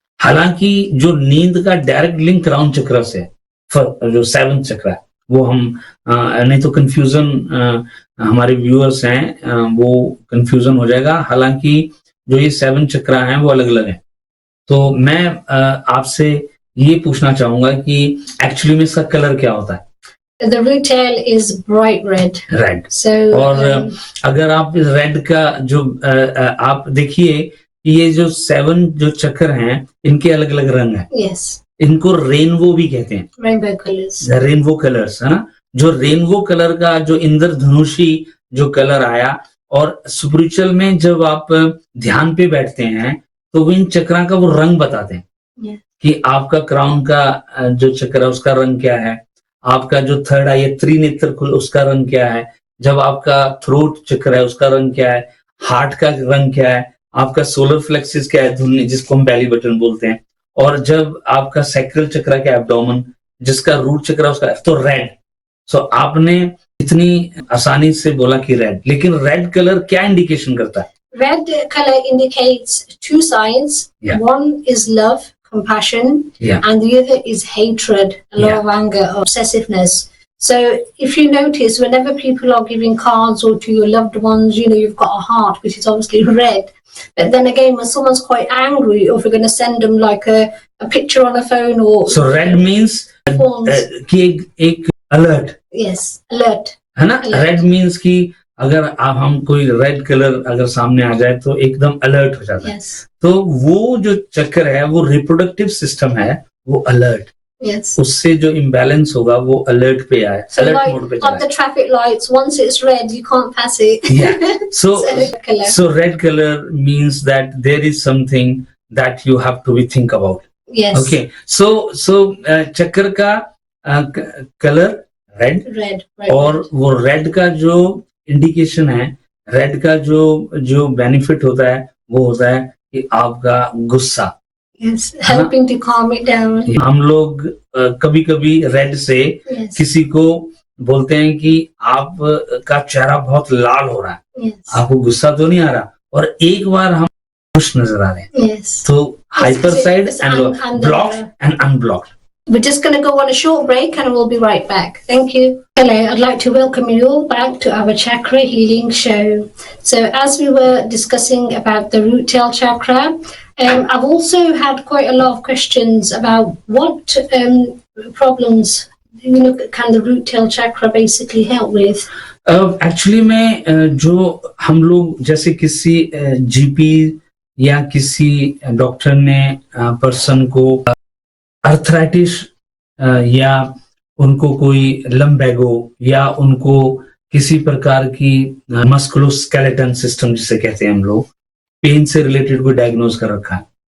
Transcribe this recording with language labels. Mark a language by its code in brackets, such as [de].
[hi] हालांकि जो नींद का डायरेक्ट लिंक क्राउन चक्र से, जो 7th चक्र है, वो हम नहीं तो कंफ्यूजन हमारे व्यूअर्स हैं वो कंफ्यूजन हो जाएगा. हालांकि जो ये 7 चक्र हैं वो अलग अलग हैं. तो मैं आपसे ये पूछना चाहूंगा कि एक्चुअली में इसका कलर क्या होता है? [en] The root tail is bright red. Red. So [hi] और अगर आप रेड का जो आप देखिए कि ये जो 7 जो चक्र हैं इनके अलग अलग रंग हैं. [en] Yes. [hi] इनको रेनबो भी कहते हैं. [en] Rainbow colors. [hi] रेनबो कलर्स, है ना. जो रेनबो कलर का जो इंद्रधनुषी जो कलर आया, और स्पिरिचुअल में जब आप ध्यान पे बैठते हैं तो इन चक्रा का वो रंग बताते हैं. [en] Yeah. [hi] कि आपका क्राउन का जो चक्र है उसका रंग क्या है, आपका जो 3rd आई है त्रिनेत्र उसका रंग क्या है, जब आपका थ्रोट चक्र है उसका रंग क्या है, हार्ट का रंग क्या है, आपका सोलर फ्लेक्सिस क्या है, धुनी जिसको हम बेली बटन बोलते हैं, और जब आपका सैक्रल चक्र क्या है, एब्डोमेन, जिसका रूट चक्र उसका, तो रेड. सो आपने इतनी आसानी से बोला कि रेड, लेकिन रेड कलर क्या इंडिकेशन करता है? [en] Red color indicates 2 signs. Yeah. One is love, compassion, and the other is hatred, a lot of anger, obsessiveness. So if you notice, whenever people are giving cards or to your loved ones, you've got a heart, which is obviously red. But then again, when someone's quite angry, or if we're going to send them like a picture on a phone, or so red means [hi] कि एक [en] alert. Yes, alert. [hi] है ना. [en] Red means [hi] कि अगर आप हम कोई red colour अगर सामने आ जाए तो एकदम अलर्ट हो जाता है. [en] Yes. [hi] तो वो जो चक्र है वो रिप्रोडक्टिव सिस्टम है, वो अलर्ट. [en] Yes. [hi] उससे जो इम्बैलेंस होगा वो अलर्ट पे आए, अलर्ट मोड पे [en] like the traffic lights, once it's red you can't pass it. Yeah. So red color means that there is something that you have to think about. Yes. Okay. [hi] So चक्र का colour red, और वो red का जो indication है, red का जो benefit होता है वो होता है कि आपका गुस्सा. [en] Yes, helping to calm it down. [hi] हम लोग कभी कभी रेड से किसी को बोलते हैं कि आप का चेहरा बहुत लाल हो रहा है. [en] Yes. [hi] आपको गुस्सा तो नहीं आ रहा, और एक बार हम खुश नजर आ रहे हैं. [en] Yes. [hi] तो [en] Hyper side and blocked and unblocked. We're just going to go on a short break and we'll be right back. Thank you. Hello, I'd like to welcome you all back to our chakra healing show. So as we were discussing about the root tail chakra, I've also had quite a lot of questions about what problems can the root tail chakra basically help with. [hi] Actually में जो हम लोग जैसे किसी GP या किसी doctor ने person को अर्थराइटिस या उनको कोई लम्बैगो या उनको किसी प्रकार की मस्कुलोस्केलेटन सिस्टम जिसे कहते हैं हम लोग, पेन से रिलेटेड कोई डायग्नोज कर रखा है,